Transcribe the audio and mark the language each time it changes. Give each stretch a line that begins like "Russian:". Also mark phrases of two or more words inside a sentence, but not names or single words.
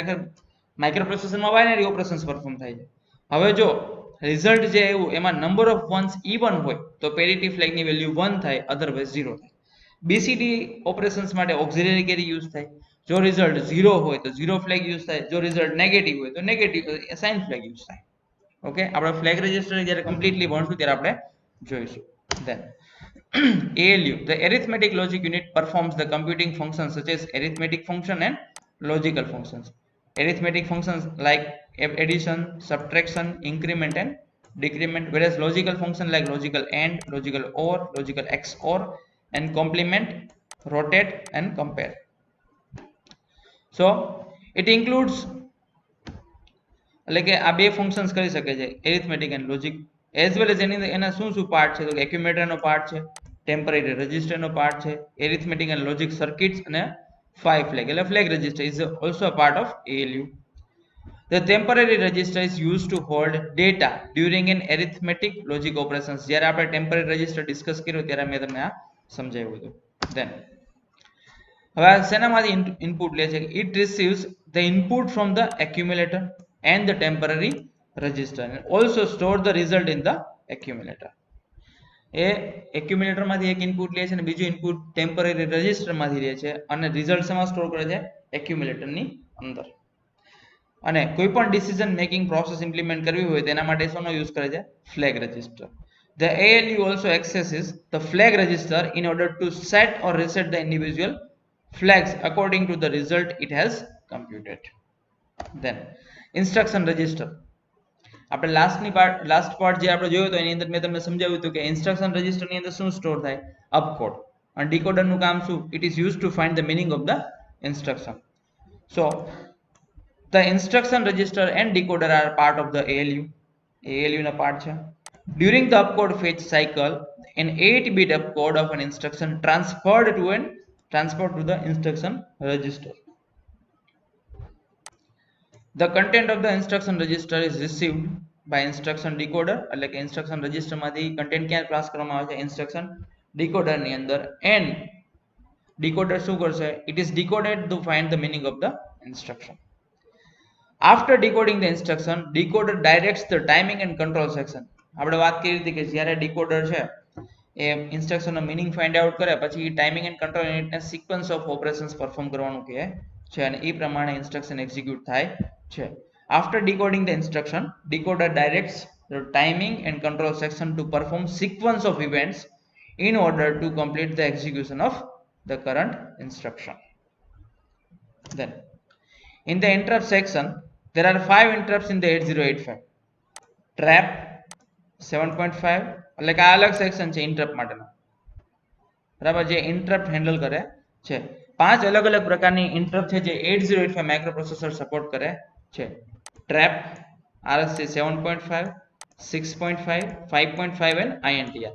Gujarati: ખરેખર માઇક્રોપ્રોસેસરમાં
English: binary operations perform
Gujarati: થાય છે. હવે જો રિઝલ્ટ જે આવ્યું એમાં
English: number of ones even
Gujarati: હોય તો પેરિટી ફ્લેગની વેલ્યુ 1 થાય, અધરવાઇઝ 0 થાય.
English: BCD operations
Gujarati: માટે
English: auxiliary carry use
Gujarati: થાય. જો રિઝલ્ટ 0 હોય તો 0
English: flag use
Gujarati: થાય. જો રિઝલ્ટ નેગેટિવ હોય તો
English: negative sign flag use
Gujarati: થાય. ઓકે, આપણે
English: flag register
Gujarati: જ્યારે કમ્પ્લીટલી ભણશું ત્યારે આપણે જોઈશું.
English: ધેન ALU, the arithmetic logic unit, performs the computing functions such as arithmetic function and logical functions. Arithmetic functions like addition, subtraction, increment and decrement, whereas logical functions like logical AND, logical OR, logical XOR and complement, rotate and compare. So it includes
Gujarati: એટલે કે આ બે ફંક્શન્સ કરી શકે છે
English: arithmetic and logic as well as
Gujarati: એના શું શું પાર્ટ છે તો કે એક્યુમ્યુલેટરનો પાર્ટ છે, ટેમ્પરરી રજિસ્ટરનો પાર્ટ છે,
English: arithmetic and logic circuits
Gujarati: અને 5 ફ્લેગ એટલે
English: flag register is also a part of ALU. The temporary register is used to hold data during an arithmetic logic operations.
Gujarati: જ્યારે આપણે
English: temporary register
Gujarati: ડિસ્કસ કર્યું ત્યારે મેં તમને આ સમજાવ્યું હતું. Then હવે શેનામાંથી ઇનપુટ લે છે?
English: It receives the input from the accumulator and the temporary register and also store the result in the accumulator.
Gujarati: એ એક્યુમ્યુલેટર માંથી એક ઇનપુટ લે છે અને બીજું ઇનપુટ
English: temporary register
Gujarati: માંથી લે છે અને રિઝલ્ટ શેમાં સ્ટોર કરે છે? એક્યુમ્યુલેટર ની અંદર. અને કોઈ પણ
English: decision making process implement
Gujarati: કરવી હોય તેના માટે શેનો યુઝ કરે છે?
English: flag register. The ALU also accesses the flag register in order to set or reset the individual flags according to the result it has computed. Then instruction register.
Gujarati: આપણે
English: last part
Gujarati: જે આપણે જોયો તો એની અંદર મેં તમને સમજાવ્યું હતું કે
English: instruction register
Gujarati: ની અંદર શું સ્ટોર થાય? અપકોડ. અને ડીકોડર નું કામ શું?
English: it is use to find the meaning of the instruction. સો the instruction register and decoder are part of the ALU.
Gujarati: ALU na part છે.
English: During the opcode fetch cycle, an 8-bit opcode of an instruction transferred to the instruction register. The content of the instruction register is received by instruction decoder.
Gujarati: એટલે કે
English: instruction register
Gujarati: માંથી content ક્યાં પાસ કરવામાં આવે છે?
English: instruction decoder
Gujarati: ની અંદર.
English: and decoder
Gujarati: શું કરશે?
English: It is decoded to find the meaning of the instruction. After decoding the instruction, decoder directs the timing and control section.
Gujarati: આપણે વાત કરી હતી કે જ્યારે ડીકોડર છે એ ઇન્સ્ટ્રક્શનનો
English: meaning find out
Gujarati: કરે પછી
English: timing and control
Gujarati: યુનિટને
English: sequence of operations perform
Gujarati: કરવાનું કહે છે અને એ પ્રમાણે
English: instruction execute
Gujarati: થાય છે.
English: After decoding the instruction, decoder directs the timing and control section to perform sequence of events in order to complete the execution of the current instruction. Then in the interrupt section, there are 5 interrupts in the 8085.
Gujarati: Trap 7.5 એટલે કે આ અલગ સેક્શન છે ઇન્ટરપ્ટ માટેનો, બરાબર, જે
English: interrupt handle
Gujarati: કરે છે. 5 અલગ અલગ પ્રકારની ઇન્ટરપ્ટ છે જે 8085 માઇક્રોપ્રોસેસર સપોર્ટ કરે છે. ટ્રેપ,
English: RST 7.5, 6.5, 5.5 and INTR.